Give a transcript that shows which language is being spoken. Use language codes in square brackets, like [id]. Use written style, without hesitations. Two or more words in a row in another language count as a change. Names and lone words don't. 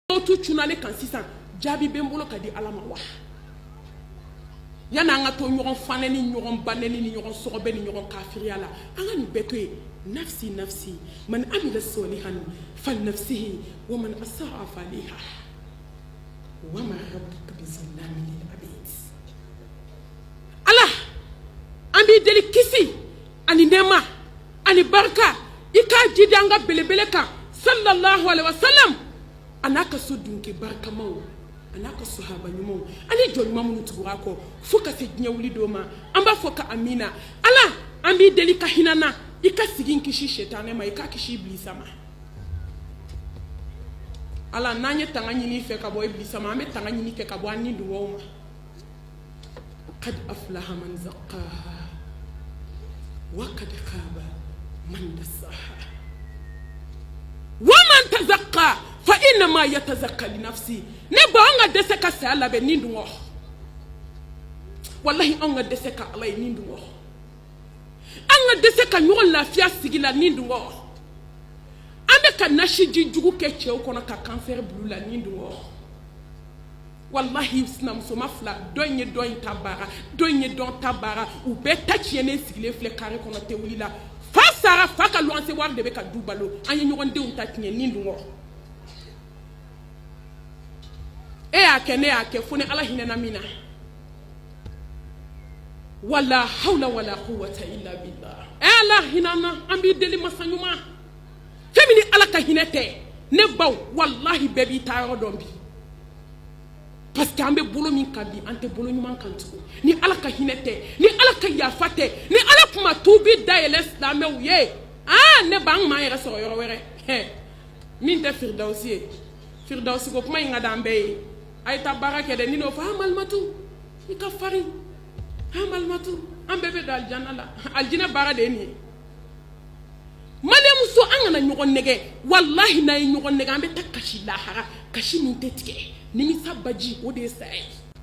[bm] tu tunale kan sisan jaabi bɛ n bolo ka di Ala ma wa yana an ka to ɲɔgɔn fanɛ ni ɲɔgɔn banɛni ni ɲɔgɔn sɔgɔbɛ ni ɲɔgɔn kafiriya la an ka nin bɛɛ to yen nafsi [ar] نفسي من عمل صالحا فلنفسه ومن أساء فعليها وما ربك بظلام للعبيد [bm] Allah an b'i deli kisi ani nɛɛma ani barika i k'a jidi an ka belebele kan [ar] صلى الله عليه وسلم [bm] ana ka so dunke barikamaw ana ka sahaba ɲumanw ani jɔn ɲuman minnu tugura kɔ fo ka se diɲɛ wuli dɔ ma an b'a fɔ ka amina Ala an b'i deli ka hinana i ka sigi kisi shetane ma i ka kisi iblisa ma Ala n'an ye tanga ɲini fɛ ka bɔ iblisa ma an bɛ tanga ɲini kɛ ka bɔ an ni duwaw ma [ar] قد أفلح من زكاها وقد خاب من دساها ومن تزكى فإنما يتزكى لنفسي [bm] ne ba an ka dɛsɛ ka saya labɛn ni dun wallahi an ka dɛsɛ ka Ala ye ni dun an ka dɛsɛ ka ɲɔgɔn lafiya sigi la ni dun an bɛ ka nasiji jugu kɛ cɛw kɔnɔ ka cancer bulu la ni dun wallahi sinamusoma fila dɔ in ye dɔ in ta baara dɔ in ye dɔn ta baara u bɛɛ ta tiɲɛnen sigilen filɛ kare kɔnɔ tɛ wuli la fa sara fa ka luwanse wari de bɛ ka du balo an ye ɲɔgɔn denw ta tiɲɛ ni dun e y'a kɛ ne y'a kɛ fo ni Ala hinɛna min na [ar] ولا حول ولا قوة إلا بالله [bm] Ala hinana an b'i deli masa ɲuman fɛn min ni Ala ka hinɛ tɛ ne baw wallahi bɛɛ b'i ta yɔrɔ dɔn bi [fr] parce que [bm] an bɛ bolo min kan bi an tɛ bolo ɲuman kan tugun ni Ala ka hinɛ tɛ ni Ala ka yafa tɛ ni Ala kuma tuubi dayɛlɛ silamɛw ye ne ba an m'an yɛrɛ sɔrɔ yɔrɔ wɛrɛ min tɛ firdausi ye firdausi ko kuma in ka d'an bɛɛ ye a ye taa baara kɛ dɛ ni n'o fɔ malimatu i ka farin malimatu an bɛɛ bɛ don alijana la alijinɛ baara de ye nin ye maliyamuso an kana ɲɔgɔn nɛgɛ wallahi n'a ye ɲɔgɔn nɛgɛ an bɛ taa kasi lahara kasi min tɛ tigɛ nimisa baji o de ye saya ye